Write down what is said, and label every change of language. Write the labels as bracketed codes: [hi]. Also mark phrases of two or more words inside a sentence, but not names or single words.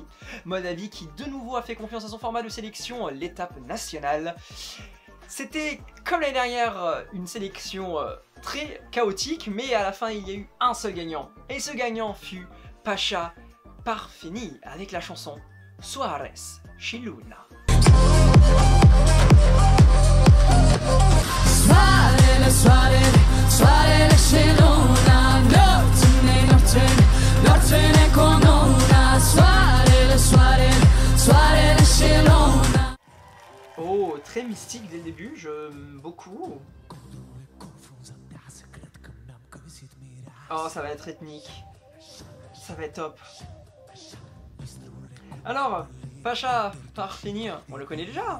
[fr] Moldavie qui de nouveau a fait confiance à son format de sélection, l'étape nationale. C'était comme l'année dernière une sélection très chaotique, mais à la fin il y a eu un seul gagnant. Et ce gagnant fut Pasha Parfini avec la chanson Soares și Luna. [ro] Soarele, soarele, soarele și luna, nocturne, nocturne, nocturne cu luna. Soarele, soarele, soarele și luna. [fr] Oh, très mystique dès le début, j'aime beaucoup. Oh, ça va être ethnique. Ça va être top. Alors, Pasha Parfini, on le connaît déjà.